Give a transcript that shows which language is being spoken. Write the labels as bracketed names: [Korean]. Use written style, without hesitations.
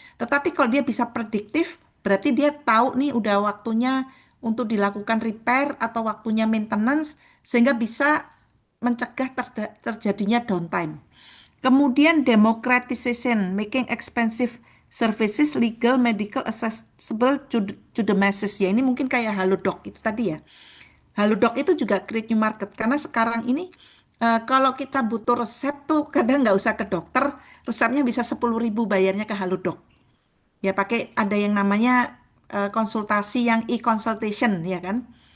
[Indonesian] Tetapi kalau dia bisa prediktif, berarti dia tahu nih udah waktunya untuk dilakukan repair atau waktunya maintenance sehingga bisa mencegah terjadinya downtime. [English] Kemudian democratization, making expensive services legal, medical accessible to the masses. [Indonesian] Ya, ini mungkin kayak Halodoc itu tadi ya. Halodoc itu juga create new market karena sekarang ini kalau kita butuh resep tuh kadang nggak usah ke dokter, resepnya bisa 10.000 bayarnya ke Halodoc. Ya pakai ada yang namanya konsultasi yang e-consultation ya kan.